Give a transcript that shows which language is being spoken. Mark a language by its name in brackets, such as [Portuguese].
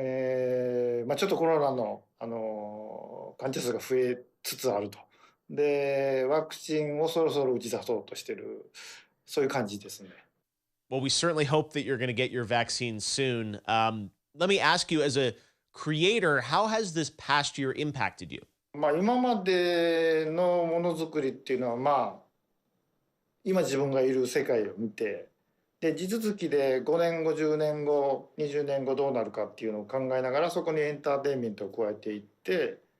[Japanese] 出てて、まあ、ちょっとコロナの、患者数が増えつつあると。で、ワクチンをそろそろ打ち出そうとしてる、そういう感じですね。 [English] Well, we certainly hope that you're going to get your vaccine soon. Let me ask you, as a creator, how has this past year impacted you? [Japanese] まあ、今までのものづくりっていうのは、まあ、今自分がいる世界を見て、で地続きで5年後10年後20年後どうなるかっていうのを考えながらそこにエンターテインメントを加えていって、